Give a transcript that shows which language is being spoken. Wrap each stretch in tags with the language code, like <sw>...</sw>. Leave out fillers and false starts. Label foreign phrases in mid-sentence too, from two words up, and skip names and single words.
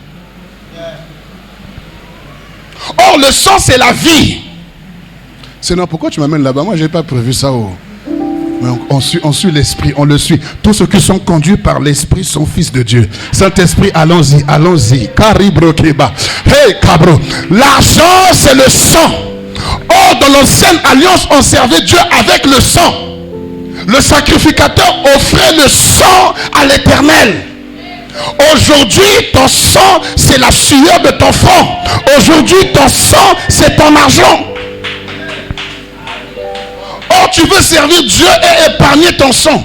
<fr>Or, le sang, c'est la vie. Sinon, pourquoi tu m'amènes là-bas? Moi, je n'ai pas prévu ça. Mais on suit l'esprit, on le suit. Tous ceux qui sont conduits par l'esprit sont fils de Dieu. Saint-Esprit, allons-y, allons-y. Caribro Keba. Hey, cabro. L'argent, c'est le sang. Or, dans l'ancienne alliance, on servait Dieu avec le sang. Le sacrificateur offrait le sang à l'Éternel. Aujourd'hui, ton sang, c'est la sueur de ton front. Aujourd'hui, ton sang, c'est ton argent. Or, tu veux servir Dieu et épargner ton sang.</fr>